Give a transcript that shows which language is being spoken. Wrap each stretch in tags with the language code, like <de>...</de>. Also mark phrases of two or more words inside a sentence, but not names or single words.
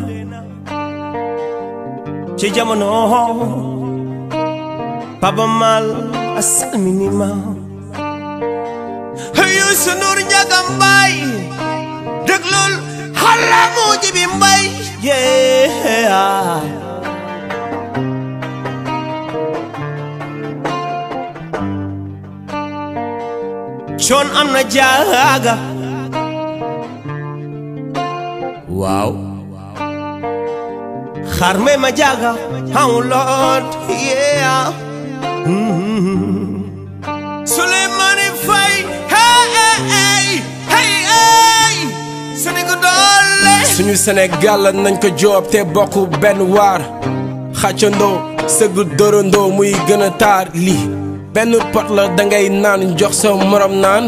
<wo>ci jamono Papa Mal a salminima Youssou Ndour Njaga Mbay déglul xalamu Jibi Mbay coon am na jaaga waaw xaar may ma jaaga</wo> <en>how Lord yeah</en> <wo>Souleymane Faye hey Sénégal doole suñu Sénégal nañ ko joob te bokk benn waar xàccandoo sëgg dórandoo muy gën a taar lii benn pot la dangay naan jox sa morom naan</wo>